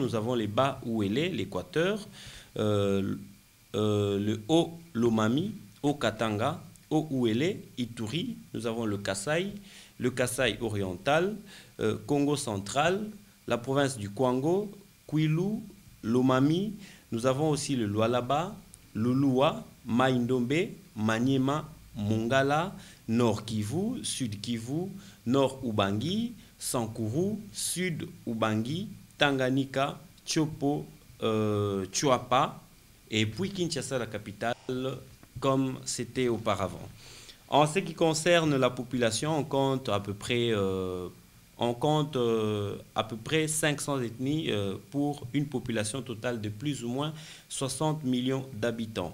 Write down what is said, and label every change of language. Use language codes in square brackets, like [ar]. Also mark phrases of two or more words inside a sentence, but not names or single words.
[fr] Nous avons les Bas-Ouélé, l'Équateur, le Haut-Lomami, Haut-Katanga, Haut-Ouélé, Ituri, nous avons le Kasaï oriental, Congo central, la province du Kwango, Kwilu, Lomami, nous avons aussi le Lualaba, le Lua, Maïndombe, Maniema, Mongala, Nord Kivu, Sud Kivu, Nord Ubangi, Sankuru, Sud Ubangi, Tanganyika, Tchopo, Tchuapa, et puis Kinshasa, la capitale, comme c'était auparavant. En ce qui concerne la population, on compte à peu près 500 ethnies pour une population totale de plus ou moins 60 millions d'habitants.